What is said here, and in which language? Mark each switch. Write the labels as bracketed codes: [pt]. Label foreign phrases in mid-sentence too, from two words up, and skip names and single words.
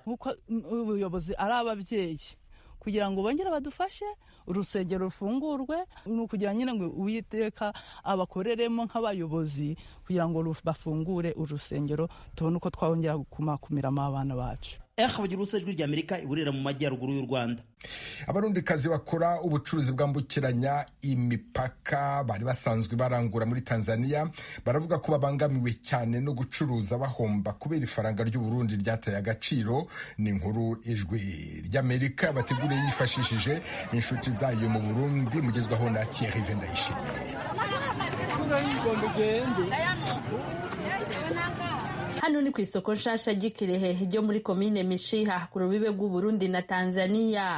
[rw] Nkuko ubuyobozi ari ababyeyi kugira ngo bongere badufashe urusengero rufungurwe, ni ukugira nyine ngo Uwiteka abakoreremo nk'abayobozi kugira ngo bafungure urusengero tubone uko twongera kumakumiramo abana bacu. Ijwi Ry'Amerika iburera mu majyaruguru y'u Rwanda. [rn] Abarundikazi bakora ubucuruzi bwambukiranya imipaka bari basanzwe barangura muri Tanzania baravuga ko babangamiwe cyane no gucuruza bahomba kubera ifaranga ry'u Burundi ryataye agaciro. Ni inkuru Ijwi Ry'Amerika bateguriye yifashishije inshuti zayo mu Burundi, mugezwaho na Thierry Vendayishimiye. Hano ni ku isoko nshasha ry'Ikirehe ryo muri komine Mishiha ku rubibe rw'u Burundi na Tanzania.